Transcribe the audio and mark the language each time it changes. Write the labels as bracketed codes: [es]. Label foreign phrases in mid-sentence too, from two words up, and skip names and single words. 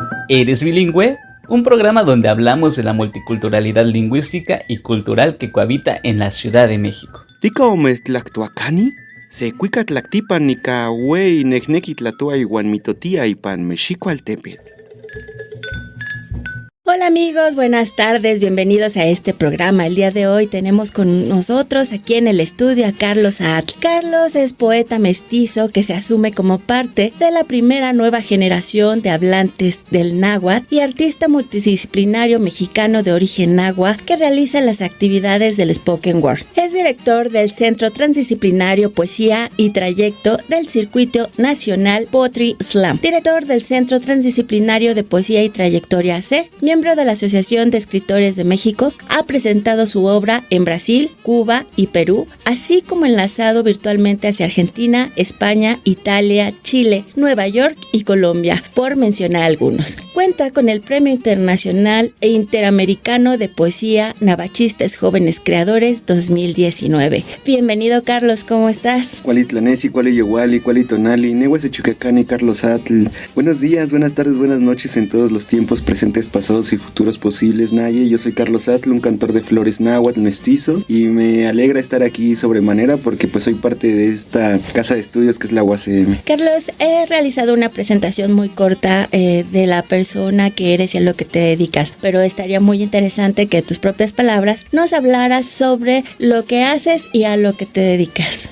[es] ¿Eres bilingüe? Un programa donde hablamos de la multiculturalidad lingüística y cultural que cohabita en la Ciudad de México. [nah] Tika ometlactuacani, se cuicatlactipan nicahue necnequitlatua iguan mitotia ipan Mexicoaltepetl. [es] Hola amigos, buenas tardes, bienvenidos a este programa. El día de hoy tenemos con nosotros aquí en el estudio a Carlos Atl. Carlos es poeta mestizo que se asume como parte de la primera nueva generación de hablantes del náhuatl y artista multidisciplinario mexicano de origen náhuatl que realiza las actividades del [en] spoken word. [es] Es director del Centro Transdisciplinario Poesía y Trayecto del Circuito Nacional Poetry Slam, director del Centro Transdisciplinario de Poesía y Trayectoria AC, miembro de la Asociación de Escritores de México, ha presentado su obra en Brasil, Cuba y Perú, así como enlazado virtualmente hacia Argentina, España, Italia, Chile, Nueva York y Colombia, por mencionar algunos. Cuenta con el Premio Internacional e Interamericano de Poesía Navachistes Jóvenes Creadores 2019. Bienvenido, Carlos, ¿cómo estás? [nah] Cualitlanesi, cualiyowali, cualitonali, nehuasechucacani, Carlos Atl. [es] Buenos días, buenas tardes, buenas noches en todos los tiempos presentes, pasados y futuros posibles, Naye. Yo soy Carlos Atl, un cantor de flores náhuatl mestizo, y me alegra estar aquí sobremanera porque pues soy parte de esta casa de estudios que es la UACM. Carlos, he realizado una presentación muy corta de la persona que eres y a lo que te dedicas, pero estaría muy interesante que tus propias palabras nos hablaras sobre lo que haces y a lo que te dedicas.